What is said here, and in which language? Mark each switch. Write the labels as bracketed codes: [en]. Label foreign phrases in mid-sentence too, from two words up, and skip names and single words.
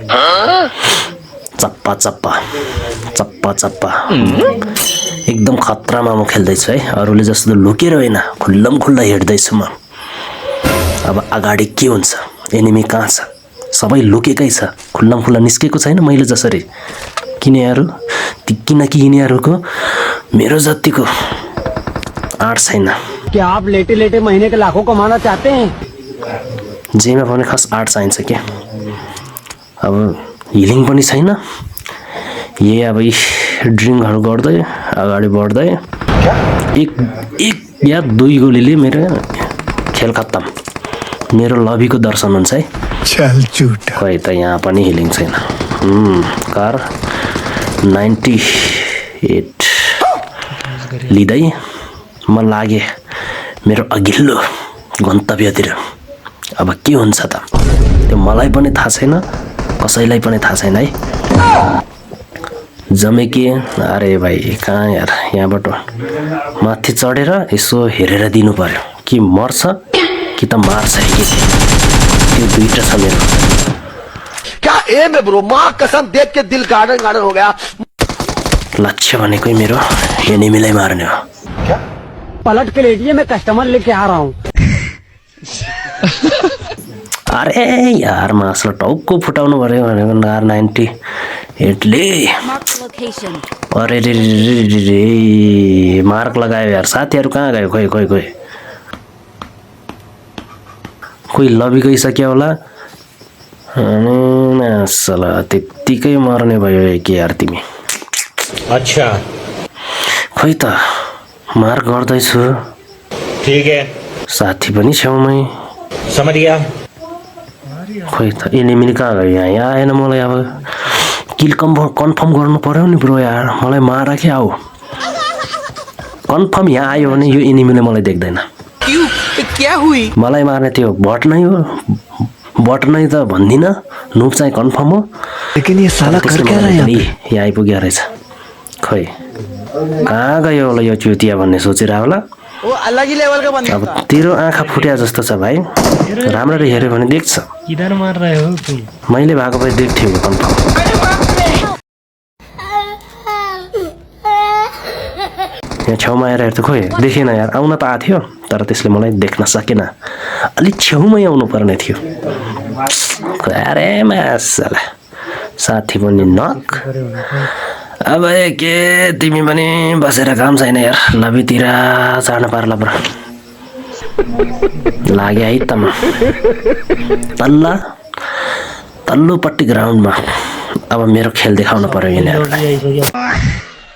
[ne] चप्पा एकदम खतरामा म खेल्दैछु है अरूले जस्तो लुकेर होइन खुल्लम खुल्ला हेर्दैछु म अब अगाडि के हुन्छ एनिमी कहाँ छ सबै लुकेकै छ खुल्लम खुल्ला निस्केको छैन मैले जसरी किनकि यिनीहरूको मेरो जतिको आँट छैन [hi] क्या आप लेटे लेटे महीने के लाखों कमाना चाहते हैं [ne] जेमा पनि खास आँट चाहिन्छ क्या अब हिलिङ पनि छैन ये अब ड्रिङ्कहरू गर्दै अगाडि बढ्दै एक या 2 गोलीले मेरो खेल खत्तम मेरो लबीको दर्शन हुन्छ है [hi] चल झूठ [ne] खोइ त यहाँ पनि हिलिङ छैन कार 98 लिँदै म लागे मेरो अघिल्लो गन्तव्यतिर अब के हुन्छ त त्यो मलाई पनि थाहा छैन कसैलाई पनि थाहा छैन है जमेके अरे भाइ कहाँ यार यहाँबाट माथि चढेर यसो हेरेर दिनु पर्यो कि मर्छ कि त मार्छ कि त्यो दुईटा छ मेरो [hi] क्या एम है ब्रो मां कसम देख के दिल गार्डन हो गया [ne] लक्ष्य भनेकै मेरो एनिमीलाई मार्ने हो [hi] क्या पलट के लेटिए मैं कस्टमर लेके आ रहा हूं [ne] अरे यार मासले टाउको फुटाउनु पर्यो भनेको R98 ले अरे रे मार्क लगायो यार साथीहरु कहाँ गयो कोही लबी गइसक्यो होला अनि मासला त्यतिकै मर्ने भयो के यार तिमी [hi] अच्छा [ne] खोइ त मार्क गर्दैछु [hi] ठीक है [ne] साथी पनि छेउमै [hi] समझ गया [ne] खोइ त एनिमी कहाँ गयो यहाँ आएन मलाई अब किल कन्फर्म गर्नु पर्यो नि ब्रो यार मलाई मार के आऊ कन्फर्म यहाँ आयो भने यो एनिमीले मलाई देख्दैन [hi] क्या हुई [ne] मलाई मार्ने त्यो बट नै हो बट नै त भन्दिन नुप चाहिँ कन्फर्म हो [hi] लेकिन ये साला कर क्या रहा है [ne] यहाँ आइपुग्यो रहेछ खोइ कहाँ गयो होला यो चुतिया भन्ने सोचिरा होला [hi] वो अलग ही लेवल का बंदा [ne] अब तेरो आँखा फुट्या जस्तो छ भाइ राम्ररी हेर्यो भने देख्छ [hi] किधर मार रहे हो तुम [ne] मैले भएको भए देख्थ्यो कन्फर्म यहाँ छेउमा आएर हेर्छु खोइ देखेन यार आउन त आएको थियो तर त्यसले मलाई देख्न सकेन अलिक छेउमै आउनु पर्ने थियो अरे मासला साथी पनि नक अब के तिमी पनि बसेर काम छैन यार लबीतिर जान पर्ला ब्रो लागे है त म तल्लोपट्टि ग्राउन्डमा अब मेरो खेल देखाउन पर्यो यिनीहरूलाई